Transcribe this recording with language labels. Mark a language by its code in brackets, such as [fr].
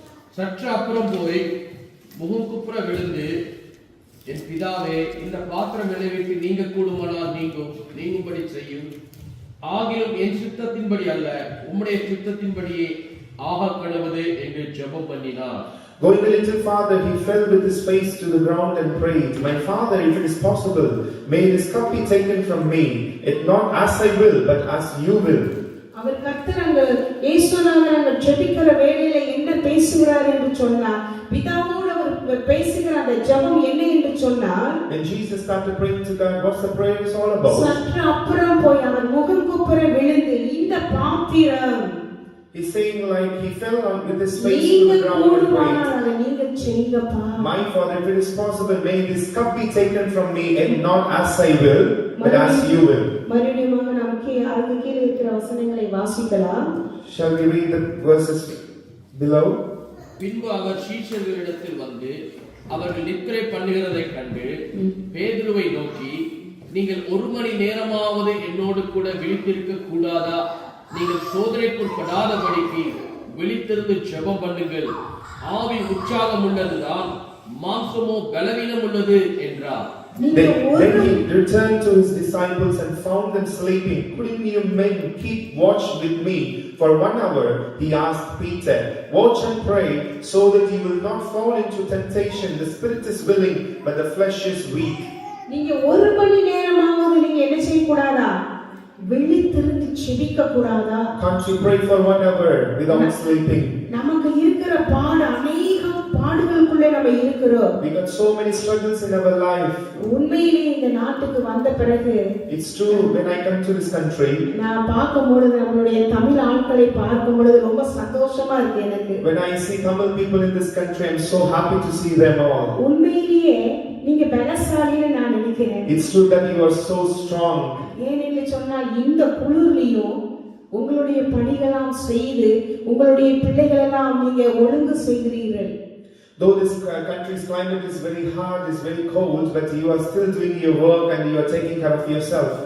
[ta] சற்று அப்புறம் போய் முகம் குப்புற விழுந்து, என் பிதாவே, இந்த பாத்திரம் என்னை விட்டு நீங்க கூடுமானால் நீங்கும்படி செய்யும். ஆகிலும் என் சித்தத்தின்படி அல்ல, உம்முடைய சித்தத்தின்படியே ஆக கடவுது என்று ஜெபம் பண்ணினார். [en] Going a little farther, he fell with his face to the ground and prayed, "My Father, if it is possible, may this cup be taken from me. It not as I will, but as you will." [ta] அவர் கர்த்தர் இயேசுநாதர் ஜெபிக்கிற வேளையில என்ன பேசுகிறார் என்று சொன்னார். பிதாவோடு அவர் பேசுகிற அந்த ஜெபம் என்ன என்று சொன்னார். [en] When Jesus started praying to God, what's the prayer is all about? [ta] சற்று அப்புறம் போய் அவர் முகம் குப்புற விழுந்து, இந்த பாத்திரம், [en] he's saying like he fell on with his face to the ground and prayed, [ta] நீங்க செய்யுங்கப்பா. [en] "My Father, if it is possible, may this cup be taken from me, and not as I will, but as you will." [ta] மறுபடியும் நமக்கு அதுக்கு கீழே இருக்கிற வசனங்களை வாசிக்கலாம். [en] Shall we read the verses below? [ta] பின்பு அவர் சீஷர்களிடத்தில் வந்து அவர்கள் நித்திரை பண்ணுகிறதை கண்டு பேதுருவை நோக்கி, நீங்கள் 1 மணி நேரமாவது என்னோடு கூட விழித்திருக்க கூடாதா? நீங்கள் சோதனைக்குட்படாதபடிக்கு விழித்திருந்து ஜெபம் பண்ணுங்கள். ஆவி உற்சாகம் உள்ளதுதான், மாம்சமோ பலவீனம் உள்ளது என்றார். [en] Then he returned to his disciples and found them sleeping. "Couldn't you men keep watch with me for 1 hour?" He asked Peter. "Watch and pray, so that you will not fall into temptation. The spirit is willing, but the flesh is weak." [ta] நீங்க 1 மணி நேரமாவது நீங்க என்ன செய்ய கூடாதா? விழித்திருந்து ஜெபிக்க கூடாதா? [en] Can't you pray for 1 hour without sleeping? [ta] நமக்கு இருக்கிற அநேக பாடுகளுக்குள்ளே நம்ம இருக்கிறோம். [en] We got so many struggles in our life. [ta] உண்மையிலே இந்த நாட்டுக்கு வந்த பிறகு, [en] It's true, when I come to this country, [ta] நான் பார்க்கும்போது நம்மளுடைய தமிழ் ஆட்களை பார்க்கும்போது ரொம்ப சந்தோஷமா இருக்கு எனக்கு. [en] when I see Tamil people in this country, I'm so happy to see them all. [ta] உண்மையிலேயே நீங்க பலசாலின்னு நான் நினைக்கிறேன். [en] It's true that you are so strong. [ta] ஏனென்று சொன்னால் இந்த குளிர்லயும் உங்களுடைய பணிகளெல்லாம் செய்து உங்களுடைய பிள்ளைகளெல்லாம் நீங்க ஒழுங்கு செய்கிறீர்கள். [en] Though this country's climate is very hard, is very cold, but you are still doing your work and you are taking care of yourself.